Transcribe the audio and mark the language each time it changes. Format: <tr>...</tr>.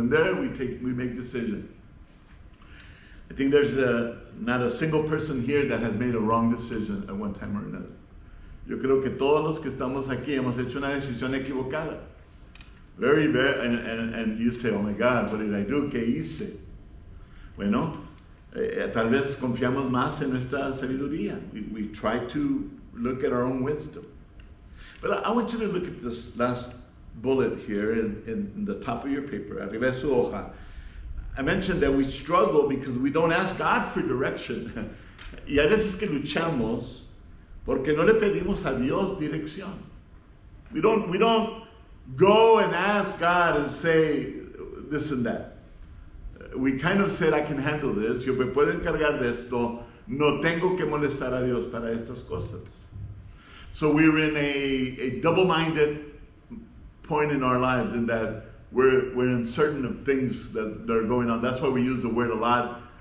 <en>And there we make decisions. I think there's not a single person here that has made a wrong decision at one time or another.</en> <es>Yo creo que todos los que estamos aquí hemos hecho una decisión equivocada.</es> <en>Very, and you say, oh my God, what did I do?</en> <es>¿Qué hice? Bueno, tal vez confiamos más en nuestra sabiduría.</es> <en>We try to look at our own wisdom. But I want you to look at this last bullet here in the top of your paper,</en> <es>arriba de su hoja.</es> <en>I mentioned that we struggle because we don't ask God for direction.</en> <es>Y a veces que luchamos porque no le pedimos a Dios dirección.</es> <en>We don't go and ask God and say this and that. We kind of said, I can handle this.</en> <es>Yo me puedo encargar de esto. No tengo que molestar a Dios para estas cosas.</es> <en>So we're in a double-minded point in our lives in that we're uncertain of things that are going on. That's why we use the word a lot.</en>